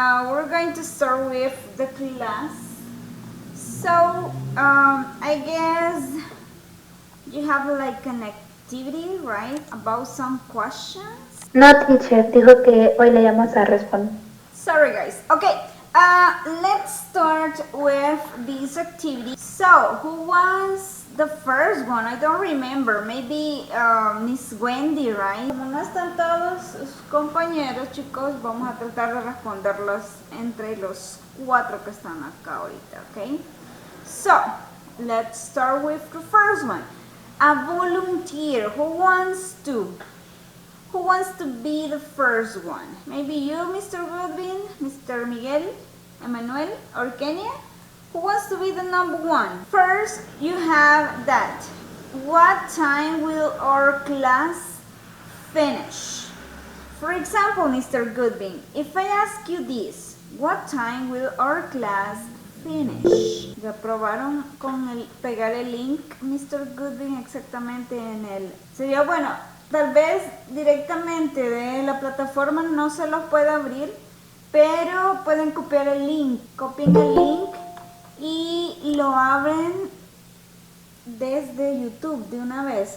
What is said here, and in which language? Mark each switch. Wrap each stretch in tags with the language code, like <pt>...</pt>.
<en>We're going to start with the class. So, I guess you have like an activity, right? About some questions.</en> <es>No, teacher, dijo que hoy le llamamos a responder.</es> <en>Sorry, guys. Okay, let's start with this activity. So, who was the first one? I don't remember. Maybe Miss Wendy, right?</en> <es>Como no están todos sus compañeros, chicos, vamos a tratar de responderlos entre los cuatro que están acá ahorita, okay?</es> <en>So, let's start with the first one. A volunteer. Who wants to? Who wants to be the first one? Maybe you, Mr. Goodwin, Mr. Miguel, Emmanuel, or Kenya? Who wants to be the number one? First, you have that. What time will our class finish? For example, Mr. Goodwin, if I ask you this, what time will our class finish?</en> <es>¿Ya probaron con el pegar el link, Mr. Goodwin, exactamente en el... Sería bueno... Tal vez directamente de la plataforma no se los puede abrir, pero pueden copiar el link. Copien el link y lo abren desde YouTube de una vez.</es>